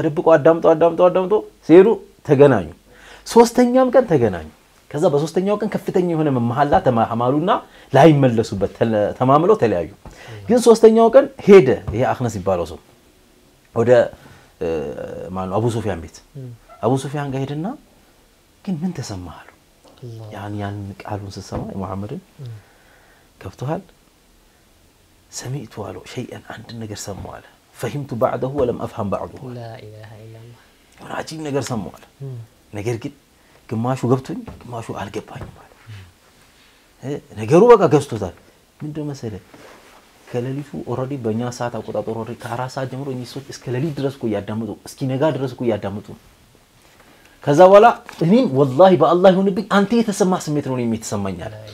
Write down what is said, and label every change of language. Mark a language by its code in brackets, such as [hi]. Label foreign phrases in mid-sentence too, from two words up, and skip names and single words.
[am] ተደብቀው አዳምጠው ሲሄዱ ተገናኙ ሶስተኛም ቀን ተገናኙ ከዛ በሶስተኛው ቀን ከፍተኛ የሆነ መሐላ ተማማሉና ላይመለሱበት ተማምለው ተለያዩ ግን ሶስተኛው ቀን ሄደ ይሄ አኽነስ ይባላል ሰው ወደ ማን አቡ ሱፊያን ቤት አቡ ሱፊያን ጋር ሄደና ግን ምን ተሰማህ ያን ቃሉን ሲሰማ ሙሐመድን ከፍቷል [ar] سمعت له شيئا عند [am] ነገር ሰማው አለ [ar] فهمت بعده ولم افهم بعده لا اله الا الله [am] ወራጂም ነገር ሰማው አለ ነገር ግን ግማሹ ገብቶኝ ግማሹ አልገባኝም አለ ነገሩ በቃ ገስቶታል ምንድነው መሰለህ ከሌሊቱ ኦሬዲ በእኛ ሰዓት አቆጣጠር ኦሬዲ ከ4 ሰዓት ጀምሮ እኚህ እስከ ሌሊት ድረስ እኮ ያዳምጡ እስኪ ነጋ ድረስ እኮ ያዳምጡ ከዛ በኋላ እኔም ወላሂ በአላህ ይሁንብኝ አንተ የተሰማ ስሜት ነው የሚተሰማኛል